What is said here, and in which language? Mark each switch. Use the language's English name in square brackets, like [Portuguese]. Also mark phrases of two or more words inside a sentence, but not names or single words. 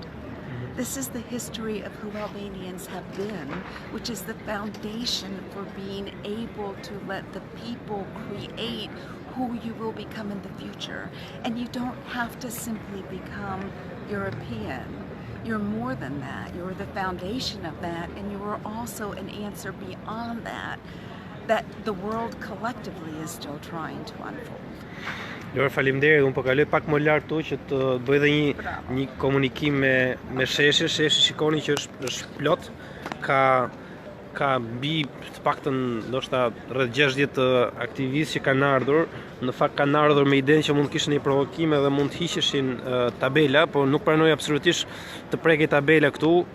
[English] This is the history of who Albanians have been, which is the foundation for being able to let the people create who you will become in the future. And you don't have to simply become European. You're more than that. You're the foundation of that, and you are also an answer beyond that the world collectively is still trying to unfold. [Albanian] Lor, faleminderit, unë po kaloj pak më lart tu që të bëj edhe një komunikim me sheshin. Sheshi shikoni që është plot, ka mbi të paktën ndoshta rreth 60 aktivistë që kanë ardhur. Në fakt kanë ardhur me idenë që mund të kishin një provokim edhe mund të hiqeshin tabela, por nuk pranoj absolutisht të prekej tabela këtu.